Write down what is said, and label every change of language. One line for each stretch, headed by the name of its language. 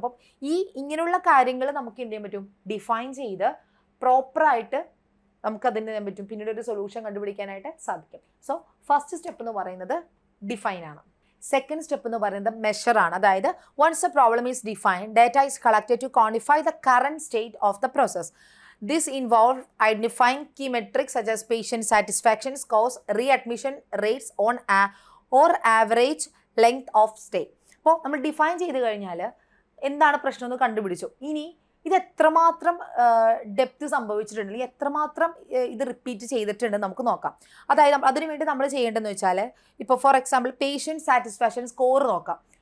Malayalam: അപ്പം ഇങ്ങനെയുള്ള കാര്യങ്ങൾ നമുക്ക് എന്ത് ചെയ്യാൻ പറ്റും, ഡിഫൈൻ ചെയ്ത് പ്രോപ്പറായിട്ട് നമുക്കതിന് ചെയ്യാൻ പറ്റും, പിന്നീട് ഒരു സൊല്യൂഷൻ കണ്ടുപിടിക്കാനായിട്ട് സാധിക്കും. സോ ഫസ്റ്റ് സ്റ്റെപ്പ് എന്ന് പറയുന്നത് ഡിഫൈൻ ആണ്. സെക്കൻഡ് സ്റ്റെപ്പ് എന്ന് പറയുന്നത് മെഷർ ആണ്.
English: അതായത് once a problem is defined, data is collected to quantify the current state of the process. This involves identifying key metrics such as patient satisfaction scores, readmission rates or average length of stay.
Malayalam: അപ്പോൾ നമ്മൾ define ചെയ്ത് കഴിഞ്ഞാൽ എന്താണ് പ്രശ്നം എന്ന് കണ്ടുപിടിച്ചു. ഇനി ഇത് എത്രമാത്രം ഡെപ്ത് സംഭവിച്ചിട്ടുണ്ട്, അല്ലെങ്കിൽ എത്രമാത്രം ഇത് റിപ്പീറ്റ് ചെയ്തിട്ടുണ്ട് നമുക്ക് നോക്കാം. അതായത് അതിനുവേണ്ടി നമ്മൾ ചെയ്യേണ്ടതെന്ന് വെച്ചാൽ, ഇപ്പോൾ for example patient satisfaction score നോക്കാം.